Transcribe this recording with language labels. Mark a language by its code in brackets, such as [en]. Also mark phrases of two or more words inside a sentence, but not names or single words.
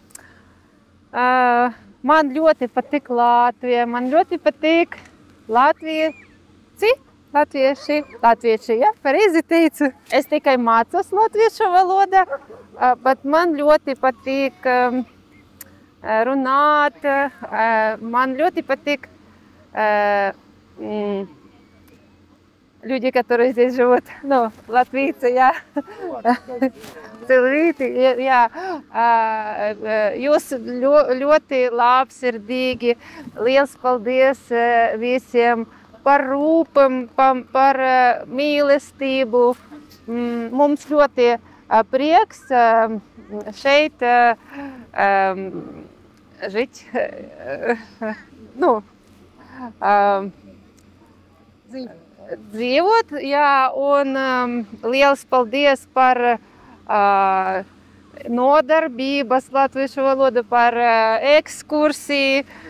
[lv] Man ļoti patīk Latvija, man ļoti patīk latvieši, ja, pareizi teicu. Es tikai mācos latviešu valodu, bet man ļoti patīk runāt, man ļoti patīk [ru] люди, которые здесь живут, ну, латвийцы, я, [lv] cilvēki, jā, jūs ļoti labsirdīgi, liels paldies visiem par rūpam, par mīlestību. Mums ļoti prieks šeit žīt, nu, dzīvot, jā, un liels paldies par nodarbības latviešu valodu, par ekskursiju.